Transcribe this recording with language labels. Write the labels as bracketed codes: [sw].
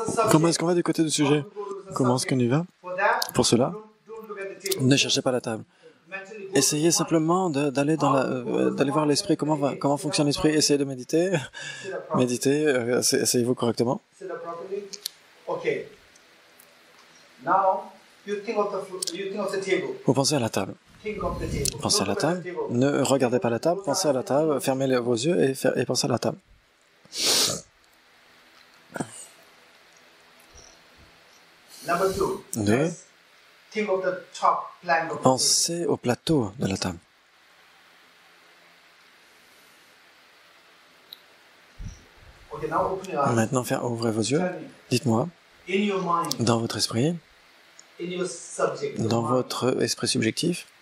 [fr] Comment est-ce qu'on va du côté du sujet? Comment est-ce qu'on y va? Pour cela, ne cherchez pas la table. Essayez simplement d'aller d'aller voir l'esprit, comment fonctionne l'esprit. Essayez de méditer. Méditez, essayez-vous correctement. [en] Sit up properly. Okay. Now you think of the table. [fr] Vous pensez à la table. [en] Think of the table. [fr] Pensez à la [en] Don't look at the table. [fr] Ne regardez pas la table. Pensez à la table. Fermez vos yeux et pensez à la table. [en] Number 2. [fr] Deux. [en] Next, think of the top plank of the table. [fr] Pensez au plateau de la table. [en] Okay, now open your eyes. [fr] Maintenant, ouvrez vos yeux. [en] Tell me, [fr] Dites-moi, [en] in your mind, [fr] dans votre esprit, [en] in your subject, your [fr] dans [en] mind, [fr] votre esprit subjectif,